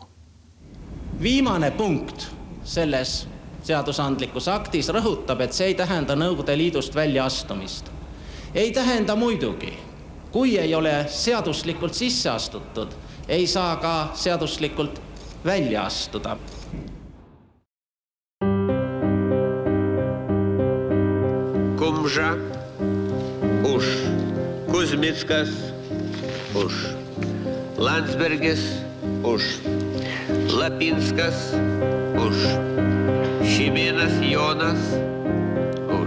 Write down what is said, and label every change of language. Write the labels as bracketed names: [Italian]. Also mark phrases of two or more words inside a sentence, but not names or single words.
[Estonian] Viimane punkt selles seadusandlikus aktis rõhutab, et see ei tähenda Nõukogude Liidust välja astumist. Ei tähenda muidugi. Kui ei ole seaduslikult sisse astutud, ei saa ka seaduslikult välja astuda. [Lithuanian] Kumža, už. Kuzmickas, už. Landsbergis, už. Lapinskas, už. Šimėnas Jonas, už.